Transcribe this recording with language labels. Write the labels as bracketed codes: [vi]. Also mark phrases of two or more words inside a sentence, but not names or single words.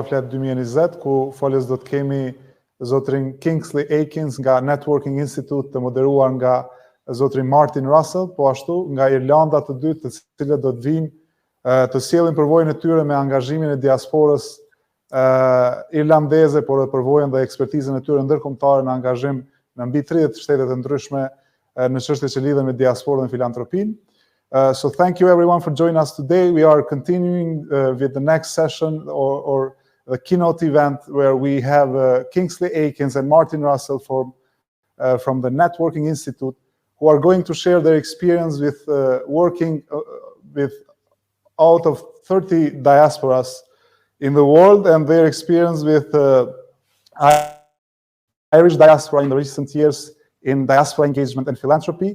[sq] Flet 2020, ku folës do të kemi zotrin Kingsley Aikins nga Networking Institute, të moderuar nga zotrin Martin Russell, po ashtu nga Irlanda të dytë, të cilët do të vinë të sjellin përvojën e tyre me angazhimin e diasporës irlandeze, por edhe përvojën dhe ekspertizën e tyre ndërkombëtare në angazhim në mbi 30 shtetet e ndryshme në çështje që lidhen me diasporën dhe filantropinë. [en] So thank you everyone for joining us today. We are continuing with the next session or the keynote event where we have Kingsley Aikins and Martin Russell from the Networking Institute, who are going to share their experience with working with out of 30 diasporas in the world and their experience with Irish diaspora in the recent years in diaspora engagement and philanthropy.